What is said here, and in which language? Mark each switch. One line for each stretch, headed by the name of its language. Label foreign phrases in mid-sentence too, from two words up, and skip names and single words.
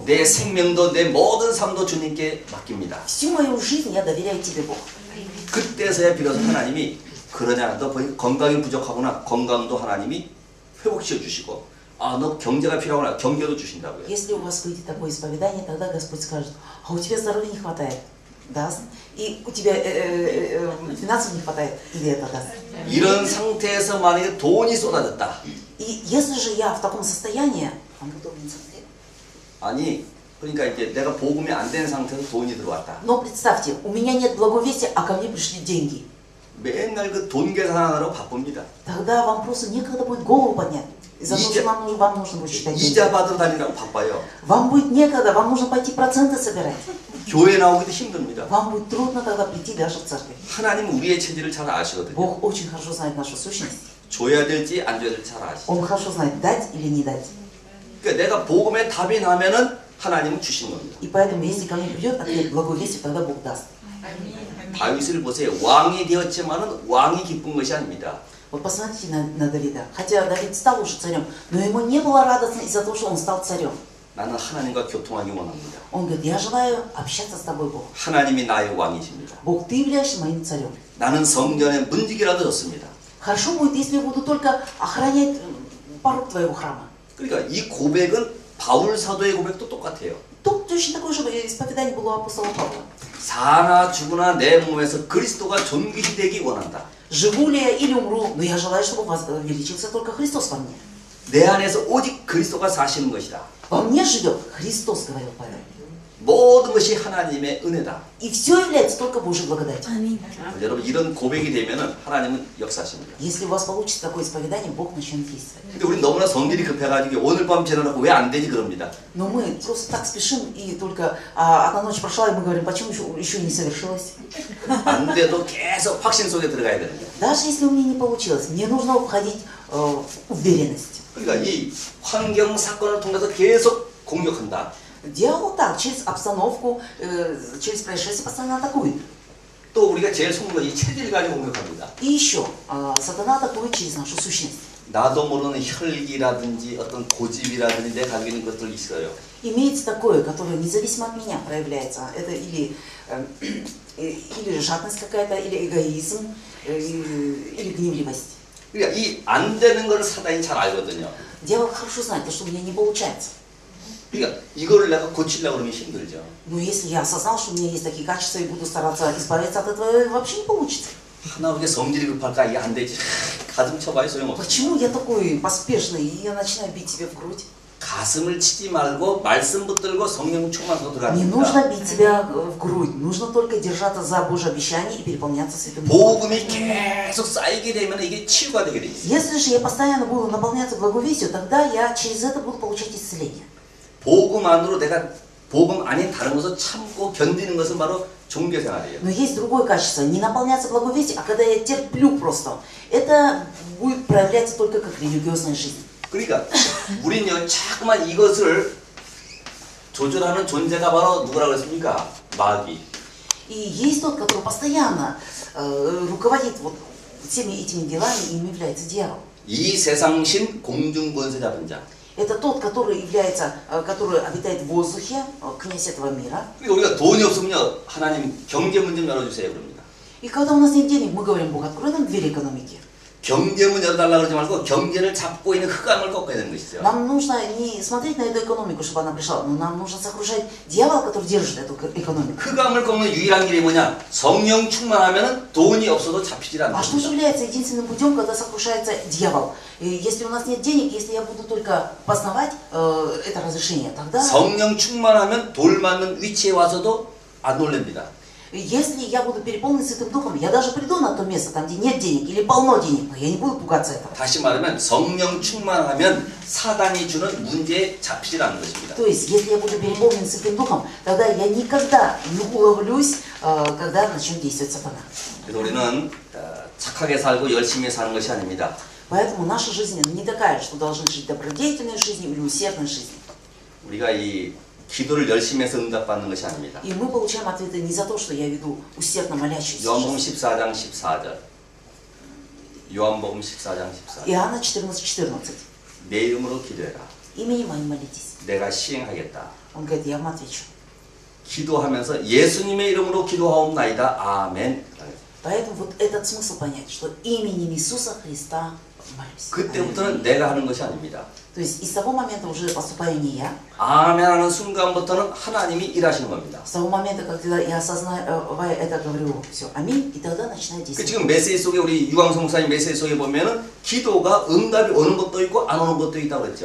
Korean: 내 생명도 내 모든 삶도 주님께 맡깁니다.
Russian: Всю мою жизнь я доверяю Тебе, Бог.
Korean: 그때서야 비로소 하나님이 그러냐 너 건강이 부족하구나 건강도 하나님이 회복시켜 주시고 아 너 경제가 필요하구나 경제도 주신다고요.
Russian: Если у вас выйдет такое исповедание, тогда Господь скажет, а у тебя здоровья не хватает, даст. И у тебя финансов не хватает, или это даст.
Korean: 이런 상태에서 만약에 돈이 쏟아졌다.
Russian: И если же я в таком состоянии,
Korean: 아니 그러니까 이제 내가 복음이 안 된 상태에서 돈이 들어왔다.
Russian: но представьте, у меня нет благовестия, а ко мне пришли деньги.
Korean: 맨날 그 돈 계산하느라고 바쁩니다.
Russian: Тогда вам просто некогда будет голову поднять. Из-за того, что вам нужно будет считать деньги.
Korean: 이자 받으러 다니라고 바빠요.
Russian: Вам будет некогда, вам нужно пойти проценты собирать.
Korean: 교회 나오기도 힘듭니다.
Russian: Вам будет трудно тогда прийти даже в церковь.
Korean: 하나님은 우리의 체질을 잘 아시거든요.
Russian: Бог очень хорошо знает нашу сущность.
Korean: 줘야 될지 안 줘야 될지 잘 아시죠.
Russian: Он хорошо знает, дать или не дать.
Korean: 그러니까 내가 복음에 답이 나면은 하나님은 주신 겁니다.
Russian: И поэтому, если ко мне придет ответ благовестия, тогда Бог даст.
Korean: 다윗을 보세요. 왕이 되었지만은 왕이 기쁜 것이 아닙니다.
Russian: Вот посмотрите на Давида. Хотя Давид стал уже царем, но ему не было радостно из-за того, что он стал царем.
Korean: 나는 하나님과 교통하기 원합니다.
Russian: Он говорит, я желаю общаться с тобой, Бог.
Korean: 하나님이 나의 왕이십니다.
Russian: Бог, ты являешься моим царем.
Korean: 나는 성전의 문지기라도 좋습니다.
Russian: Хорошо будет, если я буду только охранять порог твоего храма.
Korean: 그러니까 이 고백은 바울 사도의 고백도 똑같아요.
Russian: Тут точно такое же исповедание было у апостола Павла.
Korean: 사나 죽으나 내 몸에서 그리스도가 존귀시 되기 원한다.
Russian: Живу ли я или умру, но я желаю, чтобы увеличился только Христос во мне.
Korean: 내 안에서 오직 그리스도가 사시는 것이다.
Russian: Во мне живет Христос, говорил Павел.
Korean: 모든 것이 하나님의 은혜다.
Russian: И все является только Божьей благодатью.
Korean: 여러분 이런 고백이 되면은 하나님은 역사하십니다.
Russian: Если у вас получится такое исповедание, Бог начнет действовать.
Korean: 근데 우리 너무나 성질이 급해가지고 오늘 밤 지나고 왜 안 되지 그럽니다.
Russian: Но мы просто так спешим, и только одна ночь прошла, и мы говорим, почему еще не совершилось?
Korean: 안 돼도 계속 확신 속에 들어가야 되는 거예요.
Russian: Даже если у меня не получилось, мне нужно входить в уверенность.
Korean: 그러니까 이 환경 사건을 통해서 계속 공격한다.
Russian: Дьявол так, через обстановку, через происшествие постоянно атакует.
Korean: 또 우리가 제일 속는 건 이 체질을 가지고 공격합니다.
Russian: И еще, сатана атакует через нашу сущность.
Korean: 나도 모르는 혈기라든지 어떤 고집이라든지 내가 가지고 있는 것들 있어요.
Russian: Имеется такое, которое независимо от меня проявляется. Это или жадность какая-то, или эгоизм, или гневливость.
Korean: 그러니까 이 안 되는 걸 사단이 잘 알거든요.
Russian: Дьявол хорошо знает, то, что у меня не получается.
Korean: 그러니까 이거를 내가 고치려고 그러면 힘들죠.
Russian: Но если я осознал, что у меня есть такие качества, и буду стараться избавиться от этого, вообще не получится.
Korean: 하나 왜 성질이 급할까? 이게 안 되지. 가슴 쳐봐야 소용없어.
Russian: Почему я такой поспешный, и я начинаю бить себе в грудь?
Korean: 가슴을 치지 말고 말씀 붙들고 성령 충만하고
Russian: Не
Korean: 들어갑니다.
Russian: нужно бить себя в грудь, нужно только держаться за Божье обещание и переполняться Святым Духом.
Korean: 복음이 계속 쌓이게 되면 이게 치유가 되게 돼 있어요.
Russian: Если же я постоянно буду наполняться благовестию, тогда я через это буду получать исцеление.
Korean: 복음 안으로 내가 복음 아닌 다른 것을 참고 견디는 것은 바로 종교 생활이에요.
Russian: Но есть другое качество, не наполняться благовестием, а когда я терплю просто. Это будет проявляться только как религиозная жизнь.
Korean: 그러니까 우리는요 자꾸만 이것을 조절하는 존재가 바로 누구라고 했습니까? 마귀.
Russian: И есть тот, который постоянно руководит вот всеми этими делами, им является дьявол.
Korean: 이 세상신 공중권세 잡은 자.
Russian: Это тот, который является, который обитает в воздухе, князь этого мира.
Korean: 그러니까 우리가 돈이 없으면요 하나님 경제 문 좀 열어주세요 그럽니다.
Russian: И когда у нас нет денег, мы говорим: Бог, открой нам двери экономики.
Korean: 경제문 열어달라고 그러지 말고 경제를 잡고 있는 흑암을 꺾어야 되는 것이죠.
Russian: Нам нужно не смотреть на эту экономику, чтобы она пришла, но нам нужно сокрушать дьявола, который держит эту экономику.
Korean: 흑암을 꺾는 유일한 길이 뭐냐? 성령 충만하면 돈이 없어도 잡히질 않는
Russian: А что же является единственным путем, когда сокрушается дьявол? И если у нас нет денег, если я буду только познавать это разрешение, тогда...
Korean: 성령 충만하면 돌 맞는 위치에 와서도 안 놀랍니다.
Russian: Если я буду переполнен Святым Духом, я даже приду на то место, там, где нет денег или полно денег, но я не буду пугаться этого.
Korean: 다시 말하면 성령 충만하면 사단이 주는 문제에 잡히질 않는 것입니다.
Russian: То есть, если я буду переполнен Святым Духом, тогда я никогда не уловлюсь, когда начнет действовать сатана.
Korean: 그래서 우리는 착하게 살고 열심히 사는 것이 아닙니다.
Russian: Поэтому наша жизнь не такая, что должны жить добродетельной жизнью или усердной жизнью.
Korean: 우리가 이 기도를 열심히 해서 응답받는 것이 아닙니다.
Russian: И мы получаем ответы не за то, что я веду усердно молящуюся
Korean: 요한복음
Russian: жизнь.
Korean: 14장 14절. 요한복음 14장 14절.
Russian: Иоанна 14:14.
Korean: 내 이름으로 기도해라.
Russian: Именем моим молитесь.
Korean: 내가 시행하겠다.
Russian: Он говорит: я вам отвечу.
Korean: 기도하면서 예수님의 이름으로 기도하옵나이다. 아멘.
Russian: Поэтому вот этот смысл понять, что именем Иисуса Христа молюсь.
Korean: 그때부터는 내가 하는 것이 아닙니다.
Russian: То есть из того момента уже поступаю не я.
Korean: 아멘 하는 순간부터는 하나님이 일하시는 겁니다.
Russian: С того момента, когда я осознавая это, говорю: все, аминь, и тогда начинает
Korean: 그
Russian: действовать.
Korean: 지금 메시지 속에 우리 유광성 목사님 메시지 속에 보면은 기도가 응답이 오는 것도 있고 안 오는 것도 있다고 그랬죠.